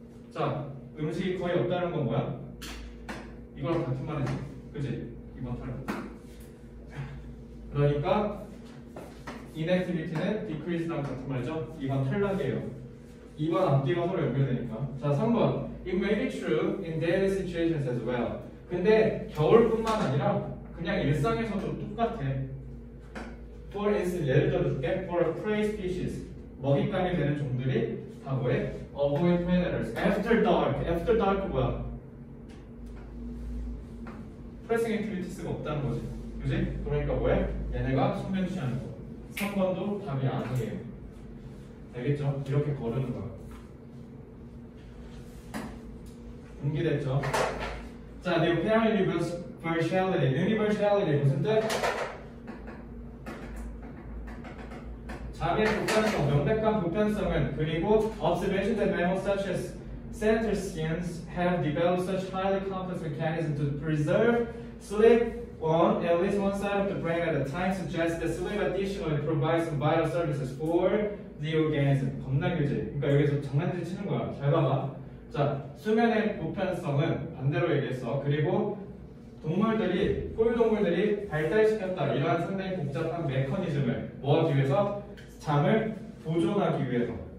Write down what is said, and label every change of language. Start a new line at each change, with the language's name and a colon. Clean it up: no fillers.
Korean: 자, 음식이 거의 없다는 건 뭐야? 이거랑 같은 말이지. 그지? 이번 탈락. 그러니까 inactivity는 decrease랑 같은 말이죠. 이번 탈락이에요. 2번 앞뒤가 서로 연결되니까. 자, 3번.
English: It may be true in daily situations as well.
Korean: 근데 겨울뿐만 아니라 그냥 일상에서도 똑같아.
English: For instance,
Korean: 예를 들어줄게.
English: For a prey species,
Korean: 먹잇감이 되는 종들이 다 뭐해?
English: Avoid predators. After dark. After dark
Korean: 뭐야?
English: Pressing activities
Korean: 가 없다는 거지. 그지? 그러니까 뭐해? 얘네가 수면 취하는 거. 3번도 답이 아니에요. 알겠죠? 이렇게 거르는 거야. 분기됐죠?
English: 자, the apparent universality.
Korean: universality 무슨 뜻? 잠의 보편성, 명백한 보편성은 그리고
English: observation that mammals such as cetaceans have developed such highly complex mechanisms to preserve sleep on at least one side of the brain at a time suggests that sleep additionally provides some vital services for the organism.
Korean: 겁나 길지? 그러니까 여기서 장난질 치는 거야. 잘 봐봐. 자, 수면의 보편성은 반대로 얘기했어. 그리고 동물들이, 포유동물들이 발달시켰다. 이러한 상당히 복잡한 메커니즘을 뭐 하기 위해서? 잠을 보존하기 위해서.